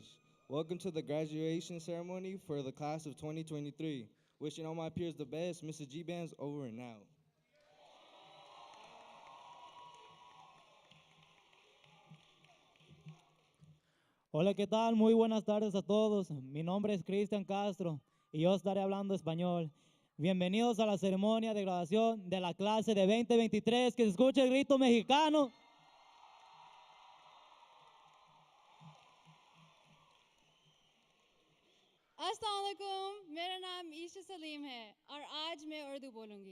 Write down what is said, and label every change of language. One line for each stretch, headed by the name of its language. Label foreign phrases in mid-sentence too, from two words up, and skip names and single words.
English: Welcome to the graduation ceremony for the class of 2023. Wishing all my peers the best. Mrs. G-Bands over and out.
Spanish: Hola, ¿qué tal? Muy buenas tardes a todos. Mi nombre es Cristian Castro y yo estaré hablando español. Bienvenidos a la ceremonia de graduación de la clase de 2023. Que se escuche el grito mexicano.
Urdu: السلام علیکم، میرا نام عیشہ سلیم ہے اور آج میں اردو بولوں گی.